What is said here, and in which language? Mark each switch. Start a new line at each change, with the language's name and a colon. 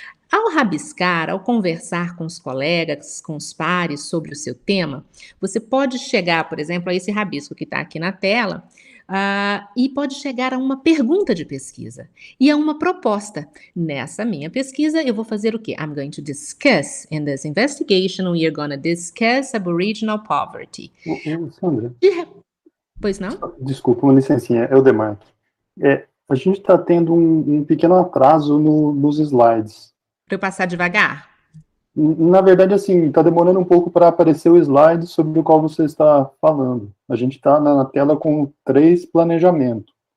Portuguese: Ao rabiscar, ao conversar com os colegas, com os pares sobre o seu tema, você pode chegar, por exemplo, a esse rabisco que está aqui na tela, e pode chegar a uma pergunta de pesquisa e a uma proposta. Nessa minha pesquisa, eu vou fazer o quê?
English: I'm going to discuss, in this investigation, we are going to discuss Aboriginal poverty.
Portuguese: Sandra, Pois não? desculpa, uma licencinha, Eudemar. A gente está tendo um pequeno atraso nos slides. Para eu passar devagar? Na verdade, assim, está demorando um pouco para aparecer o slide sobre o qual você está falando. A gente está na tela com 3 planejamento.